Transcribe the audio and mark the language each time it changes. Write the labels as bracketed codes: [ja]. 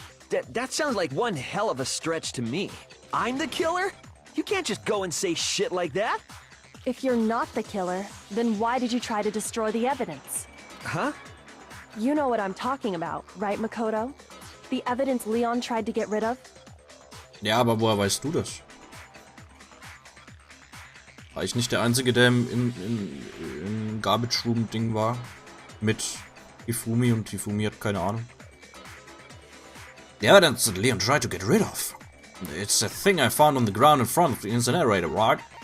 [en] That sounds like one hell of a stretch to me. I'm the killer? You can't just go and say shit like that. If you're not the killer, then why did you try to destroy the evidence? Huh? You know what I'm talking about, right, Makoto? The evidence Leon tried to get rid of? [de] Ja, aber woher weißt du das? War ich nicht der Einzige, der im Garbage Room Ding war? Mit Hifumi und Hifumi hat keine Ahnung. [en] The evidence that Leon tried to get rid of. It's a thing I found on the ground in front of the incinerator, right?